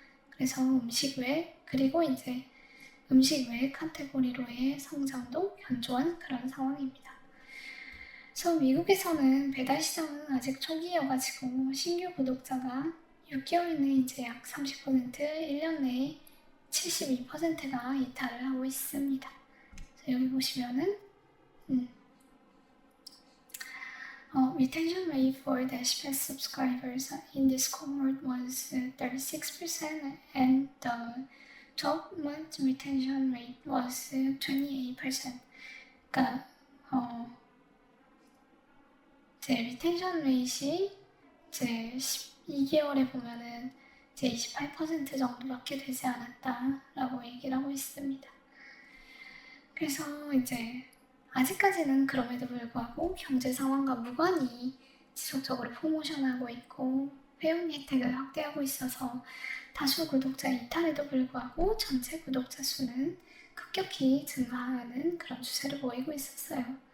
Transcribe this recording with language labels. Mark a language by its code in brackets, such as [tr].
[ko] 그래서 음식 외 그리고 이제 음식 외 카테고리로의 성장도 견조한 그런 상황입니다. 그래서 미국에서는 배달 시장은 아직 초기여가지고 신규 구독자가 6개월 내에 이제 약 30%, 1년 내에 72%가 이탈을 하고 있습니다. 여기 보시면은 [en] retention rate for Dashpass subscribers in this cohort was 36% and the 12-month retention rate was 28%. [ko] 그러니까 제 리텐션 레이시 제 12개월에 보면은 제 28% 정도밖에 되지 않았다라고 얘기를 하고 있습니다. 그래서 이제 아직까지는 그럼에도 불구하고 경제 상황과 무관히 지속적으로 프로모션하고 있고 회원 혜택을 확대하고 있어서 다수 구독자 이탈에도 불구하고 전체 구독자 수는 급격히 증가하는 그런 추세를 보이고 있었어요.